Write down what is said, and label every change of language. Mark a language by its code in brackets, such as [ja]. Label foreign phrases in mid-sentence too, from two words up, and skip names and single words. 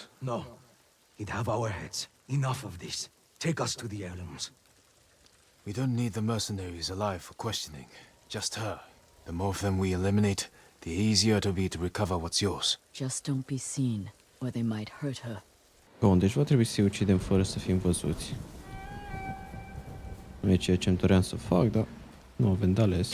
[en] No. He'd have our heads. Enough of this. Take us to the heirlooms. We don't need the mercenaries alive for questioning. Just her. The more of them we eliminate, the easier it'll be to recover what's yours. Just don't be seen, or they might hurt her. [ro] Bun, deci va trebui să-i ucidem fără să fim văzuți. Nu e ceea ce îmi doream să fac, dar nu avem de ales.